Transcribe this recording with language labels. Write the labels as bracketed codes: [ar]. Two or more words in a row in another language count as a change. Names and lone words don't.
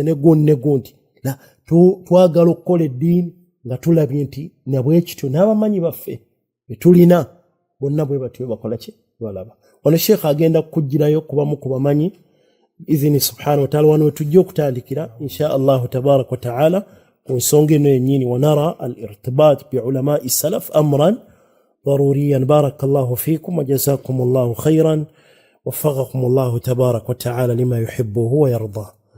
[lg] ne gundi twagala okukola eddiini nga tulabye nti nabwe kityo n'abamanyi baffe be tulina bonna bwe batyo bakola ki balaba ono sheekh agenda kukugirayo kubamu ku bamanyi izini [ar] سبحانه وتعالى [lg] wano tujja okutandikira [ar] إن شاء الله تبارك وتعالى [lg] ku nsonga eno yennyini [ar] ونرى الارتباط بعلماء السلف أمرا ضروريا بارك الله فيكم وجزاكم الله خيرا وفقكم الله تبارك وتعالى لما يحبه ويرضاه